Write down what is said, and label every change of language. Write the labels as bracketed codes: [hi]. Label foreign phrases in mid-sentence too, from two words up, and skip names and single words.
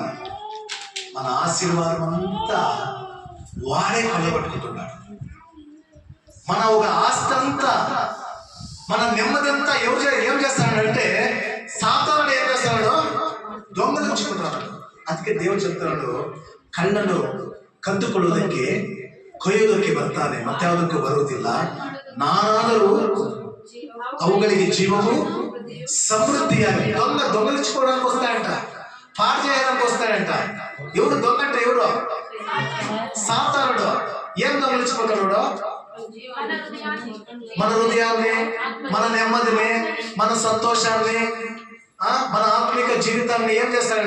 [te] మన ఆశీర్వాదం అంతా వాడే కొల్లగొట్టుకుంటున్నాడు. మన ఒక ఆస్తి అంతా, మన నెమ్మది అంతా ఏం చేస్తాడంటే సాతానుడు ఏం చేస్తున్నాడు? దొంగలించుకుంటున్నాడు. అందుకే దేవుడు చెప్తున్నాడు, [kn] ಕಣ್ಣನ್ನು ಕದ್ದುಕೊಳ್ಳುವುದಕ್ಕೆ ಕೊಯ್ಯುವುದಕ್ಕೆ ಬರ್ತಾನೆ, ಮತ್ತಾವುದಕ್ಕೂ ಬರುವುದಿಲ್ಲ. ನಾನಾದರೂ ಅವುಗಳಿಗೆ ಜೀವವು సమృద్ధియాಗಿ. [te] దొంగలించుకోవడానికి వస్తాడంట, పాడు చేయడానికి వస్తాడంట. ఎవరు దొంగ అంటే ఎవరు? సాతానుడు. ఏం దొంగలించుకుంటాడు? మన హృదయాన్ని, మన నెమ్మదిని, మన సంతోషాన్ని, మన ఆత్మిక జీవితాన్ని ఏం చేస్తాడంట?